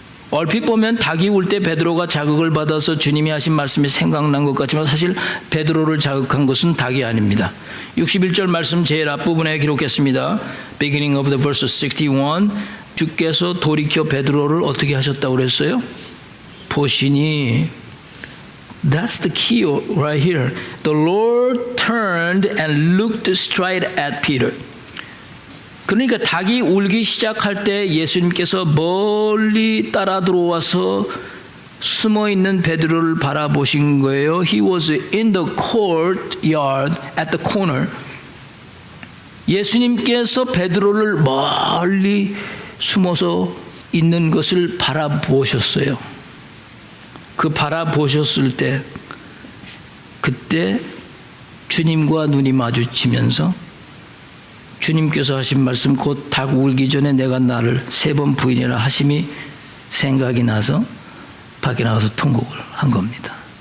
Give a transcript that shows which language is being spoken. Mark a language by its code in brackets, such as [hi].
[ko] 얼핏 보면 닭이 울 때 베드로가 자극을 받아서 주님이 하신 말씀이 생각난 것 같지만 사실 베드로를 자극한 것은 닭이 아닙니다. 61절 말씀 제일 앞부분에 기록했습니다. [en] Beginning of the verse 61. [ko] 주께서 돌이켜 베드로를 어떻게 하셨다고 그랬어요? 보시니. [en] That's the key right here. The Lord turned and looked straight at Peter. [ko] 그러니까 닭이 울기 시작할 때 예수님께서 멀리 따라 들어와서 숨어 있는 베드로를 바라보신 거예요. [en] He was in the courtyard at the corner. [ko] 예수님께서 베드로를 멀리 숨어서 있는 것을 바라보셨어요. 그 바라보셨을 때 그때 주님과 눈이 마주치면서 주님께서 하신 말씀 곧 닭 울기 전에 내가 나를 3번 부인이라 하심이 생각이 나서 밖에 나가서 통곡을 한 겁니다.